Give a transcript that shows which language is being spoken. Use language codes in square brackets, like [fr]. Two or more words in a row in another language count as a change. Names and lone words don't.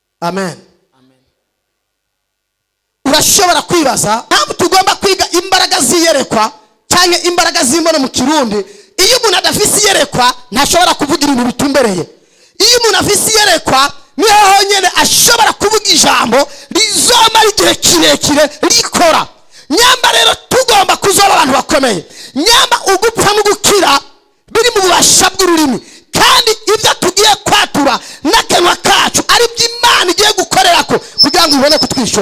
[rn] Amen. Urashobora kwibaza ntabwo tugomba kwiga imbaraga ziyerekwa cyangwa imbaraga z'imbono mu Kirundi. Iyo umuntu adafise iyerekwa ntashobora kuvuga ibintu bitumbereye. Iyo umuntu afise iyerekwa niho honyine ashobora kuvuga ijambo rizomara igihe kirekire rikora. Nyamba rero tugomba kuzoba abantu bakomeye. Nyamba ugupfa no gukira biri mu bubasha bw'ururimi, kandi ibyo tugiye kwatura n'akanwa kacu ari by'Imana igiye gukorerako kugira ngo ibone kutwishyura.